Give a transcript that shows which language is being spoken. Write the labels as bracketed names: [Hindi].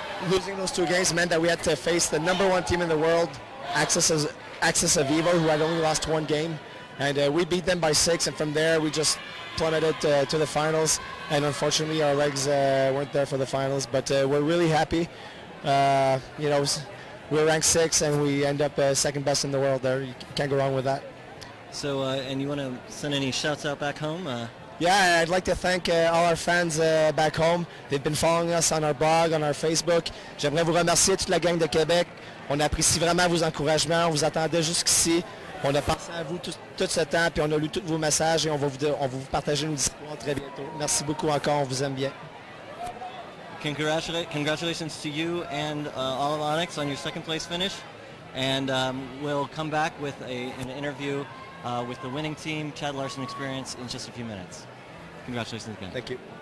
[English] Losing those 2 games meant that we had to face the #1 team in the world, Axis Avivo, who had only lost 1 game, and we beat them by 6, and from there we just plummeted to the finals, and unfortunately our legs weren't there for the finals, but we're really happy. You know, we're ranked 6th and we end up second best in the world there. You can't go wrong with that. So, and you want to send any shouts out back home? Yeah, I'd like to thank all our fans back home. They've been following us on our blog, on our Facebook. [French] J'aimerais vous remercier toute la gang de Québec. On apprécie vraiment vos encouragements. On vous attendait jusqu'ici. On a pensé à vous tout ce temps, puis on a lu tous vos messages et on va vous partager nos histoires très bientôt. Merci beaucoup encore, on vous aime bien. [English] Congratulations to you and all of Onyx on your second place finish. And we'll come back with an interview with the winning team, Chad Larson Experience, in just a few minutes. Congratulations again. Thank you.